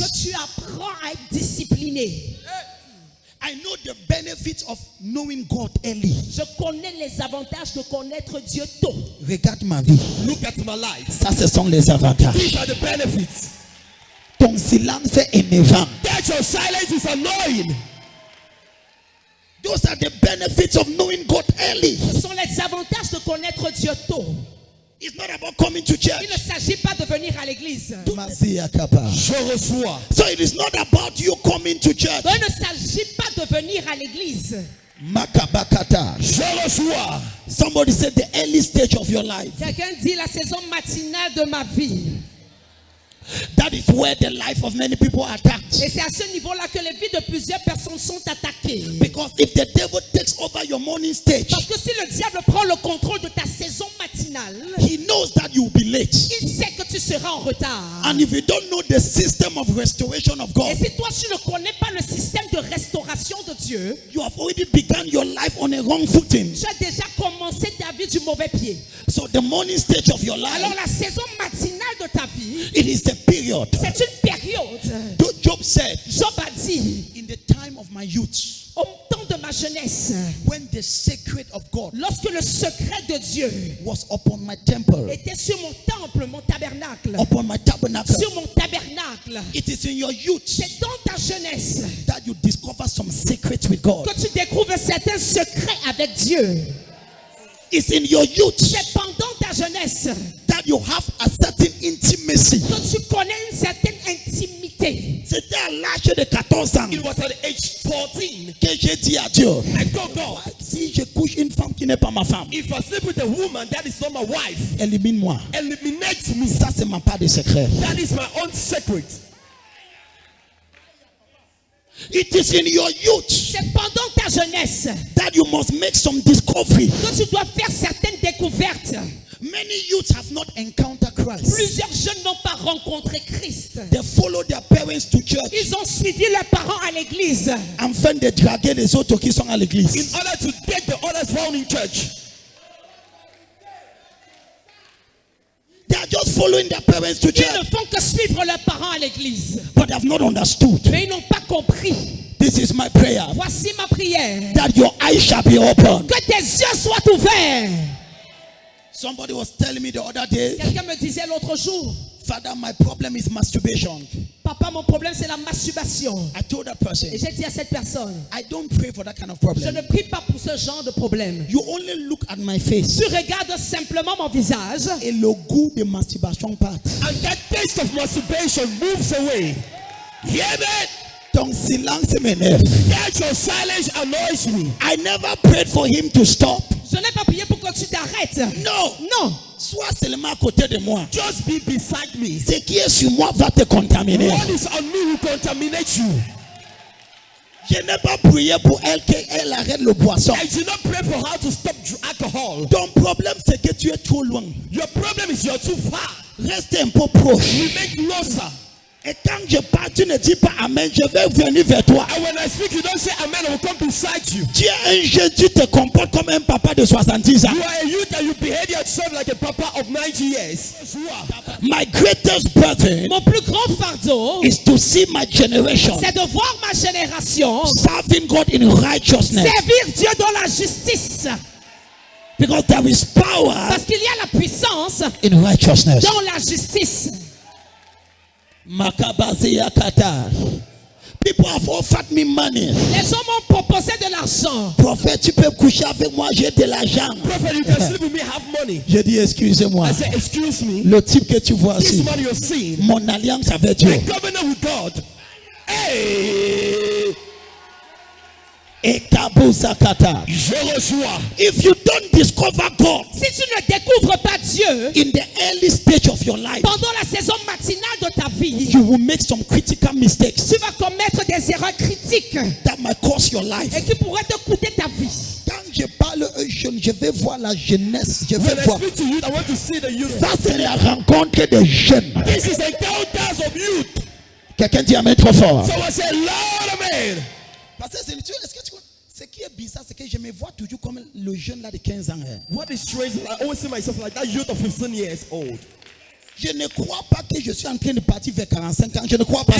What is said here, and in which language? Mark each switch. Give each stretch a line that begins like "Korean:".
French: que tu apprends à être discipliné.
English: I know the benefits of knowing God early.
French: Je connais les avantages de connaître Dieu tôt. Regarde ma vie.
English: Look at my life.
French: Ça, ce sont les avantages.
English: These are the benefits.
French: Ton silence est énervant.
English: That your silence is annoying. Those are the benefits of knowing God early.
French: Ce sont les avantages de connaître Dieu tôt.
English: It's not about coming to church.
French: Il ne s'agit pas de venir à l'église. Je reçois.
English: So it is not about you coming to church.
French: Il ne s'agit pas de venir à l'église. Makabakata. Je reçois.
English: Somebody said the early stage of your life.
French: Quelqu'un dit la saison matinale de ma vie.
English: That is where the life of many people are attacked.
French: Et c'est à ce niveau-là que les vies de plusieurs personnes sont attaquées.
English: Because if the devil takes over your morning stage,
French: Parce que si le diable prend le contrôle de ta saison matinale,
English: he knows that you will be late.
French: il sait que tu seras en retard.
English: And if you don't know the system of restoration of
French: Et si toi tu ne connais pas le système de restauration de Dieu,
English: you have already begun your life on a wrong footing.
French: tu as déjà commencé ta vie du mauvais pied.
English: So the morning stage of your
French: Alors
English: life,
French: la saison matinale de ta vie,
English: it is the period.
French: c'est une période.
English: Job said,
French: Job a dit,
English: in the time of my youth,
French: au temps de ma jeunesse,
English: when the secret of God
French: lorsque le secret de Dieu
English: was upon my temple,
French: était sur mon temple, mon tabernacle,
English: upon my tabernacle,
French: sur mon tabernacle,
English: it is in your youth
French: c'est dans ta jeunesse
English: that you discover some secrets with God.
French: que tu découvres certains secrets avec Dieu.
English: It's in your youth
French: C'est pendant ta jeunesse
English: that you have a certain intimacy.
French: que tu connais une certaine intimité. C'était à l'âge de 14 ans
English: It was at age 14.
French: que j'ai dit à Dieu,
English: I told God,
French: si je couche une femme qui n'est pas ma femme,
English: if I sleep with a woman that is not my wife,
French: élimine-moi.
English: eliminate me.
French: Ça, c'est ma part de secret.
English: That is my own secret. It is in your youth
French: C'est pendant ta jeunesse
English: that you must make some discovery.
French: que tu dois faire certaines découvertes.
English: Many youths have not encountered Christ.
French: Plusieurs jeunes n'ont pas rencontré Christ.
English: They follow their parents to church
French: Ils ont suivi leurs parents à l'église. afin de draguer les autres qui sont à
English: In
French: l'église.
English: order to take the others found in church. They are just following their parents to
French: Ils ne
English: church,
French: font que suivre leurs parents à l'église.
English: but they have not understood.
French: Mais ils n'ont pas compris.
English: This is my prayer,
French: Voici ma prière.
English: that your eyes shall be open.
French: Que tes yeux soient ouverts.
English: Somebody was telling me the other day,
French: Quelqu'un me disait l'autre jour,
English: Father, my problem is masturbation.
French: papa, mon problème c'est la masturbation.
English: I told that person,
French: Et j'ai dit à cette personne,
English: I don't pray for that kind of
French: je
English: problem.
French: ne prie pas pour ce genre de problème.
English: You only look at my face.
French: Tu regardes simplement mon visage Et le goût de masturbation part.
English: And that taste of masturbation moves away. Hear that?
French: Ton silence m'énerve.
English: That your silence annoys me. I never prayed for him to stop.
French: Je n'ai pas prié pour que tu t'arrêtes.
English: No.
French: Non. Sois seulement à côté de moi.
English: Just be beside me.
French: Ce qui est sur moi va te contaminer.
English: What is on me will contaminate you.
French: Je n'ai pas prié pour elle qu'elle arrête le boisson.
English: I did not pray for her to stop alcohol.
French: Ton problème c'est que tu es trop loin.
English: Your problem is you're too far.
French: Reste un peu proche.
English: Remain closer.
French: Et quand je parle, tu ne dis pas amen, je vais venir vers toi.
English: And when I speak, you don't say amen, I will come beside you.
French: Tu es un jeune, tu te comportes comme un papa de 70 ans.
English: You are a youth and you behave yourself like a papa of 90 years. My greatest burden
French: Mon plus grand fardeau,
English: is to see my generation
French: c'est de voir ma génération
English: serving God in righteousness.
French: servir Dieu dans la justice.
English: Because there is power
French: Parce qu'il y a la puissance
English: in righteousness.
French: dans la justice. Makabaziya kata.
English: People have offered me money.
French: Les gens m'ont proposé de l'argent. Prophète, tu peux coucher avec moi, j'ai de l'argent.
English: Prophet, you can sleep with me, have money.
French: Je dis excusez-moi.
English: I say, excuse me.
French: Le type que tu vois
English: This
French: ici,
English: man you're seeing,
French: mon alliance avec Dieu.
English: my covenant with God. Hey, Et kabuzakata.
French: je reçois.
English: If you don't discover God
French: Si tu ne découvres pas Dieu
English: in the early stage of your life,
French: pendant la saison matinale de ta vie,
English: you will make some critical mistakes
French: tu vas commettre des erreurs critiques
English: that might cost your
French: et
English: life.
French: qui pourraient te coûter ta vie. Quand je parle aux jeunes, je vais voir la jeunesse. Je vais
English: When I
French: voir.
English: speak to you, I want to see the youth.
French: Ça, c'est la rencontre des jeunes.
English: This is encounters of youth.
French: Quelqu'un dit amen trop fort.
English: So I say, Lord, amen.
French: Parce que est-ce que tu vois, ce qui est bizarre, c'est que je me vois toujours comme le jeune là de 15 ans. hein.
English: What is strange is I always see myself like that youth of 15 years old.
French: Je ne crois pas que je suis en train de partir vers 45 ans. Je ne crois pas